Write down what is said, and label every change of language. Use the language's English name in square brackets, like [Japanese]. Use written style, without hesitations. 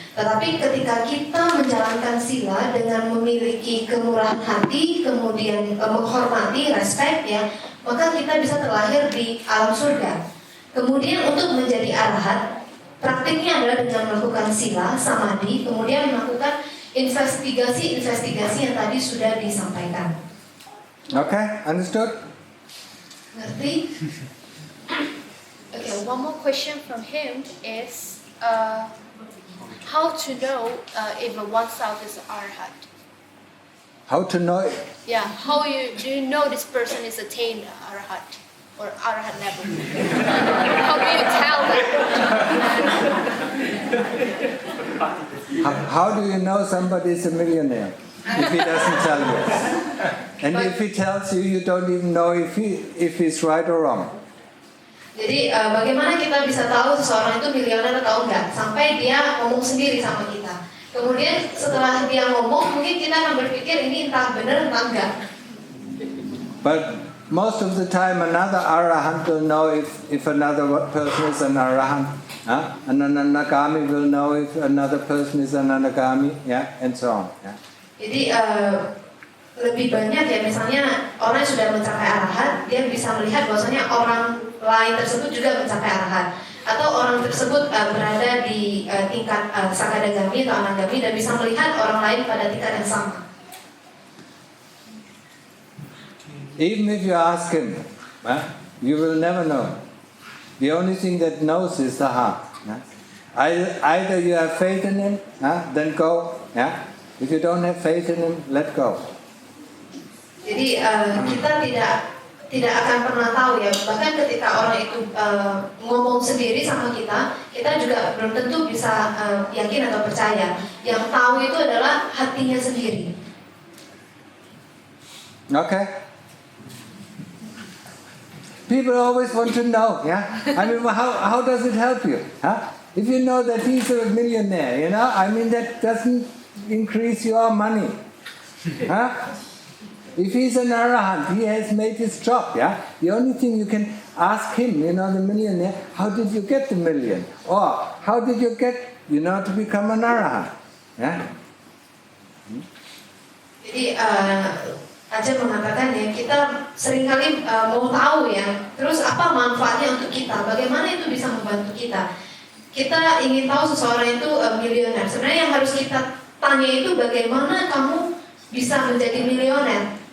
[Indonesian] Tetapi ketika kita menjalankan sila dengan memiliki kemurahan hati, kemudian menghormati, respect ya, maka kita bisa terlahir di alam surga. Kemudian untuk menjadi arahat, praktiknya adalah dengan melakukan sila, samadhi, kemudian melakukan investigasi-investigasi yang tadi sudah disampaikan. [English] Okay, understood? [Indonesian] Ngerti? [English] Okay, one more question from him is how to know if oneself is an arhat? How to know it? Yeah, do you know this person is attained arhat or arhat level? How do you tell that? How do you know somebody is a millionaire if he doesn't tell you? And if he tells you, you don't even know if he's right or wrong. [Indonesian] Jadi bagaimana kita bisa tahu seseorang itu milioner atau enggak sampai dia ngomong sendiri sama kita. Kemudian setelah dia ngomong, mungkin kita akan berpikir ini entah benar entah enggak. [English] But most of the time another arahant will know if another person is an arahant. And an anagami will know if another person is an anagami, and so on. Yeah. [Indonesian] Jadi lebih banyak ya, misalnya orang yang sudah mencapai arahat, dia bisa melihat bahwasanya orang lain tersebut juga mencapai arahat, atau orang tersebut berada di tingkat sakadagami atau anagami dan bisa melihat orang lain pada tingkat yang sama. [English] Even if you ask him, you will never know. The only thing that knows is the heart. Either you have faith in him, then go. If you don't have faith in him, let go. [Indonesian] Jadi kita tidak akan pernah tahu ya, bahkan ketika orang itu ngomong sendiri sama kita, kita juga belum tentu bisa yakin atau percaya. Yang tahu itu adalah hatinya sendiri. [English] Okay. People always want to know, I mean, how does it help you? If you know that he's a millionaire, I mean, that doesn't increase your money. If he's an arahant, he has made his job, The only thing you can ask him, the millionaire, how did you get the million? Or how did you get, to become an arahant? [Indonesian] Jadi Ajahn mengatakan ya, kita seringkali mau tahu ya, terus apa manfaatnya untuk kita, bagaimana itu bisa membantu kita. Kita ingin tahu seseorang itu milioner. Sebenarnya yang harus kita tanya itu bagaimana kamu bisa menjadi milioner.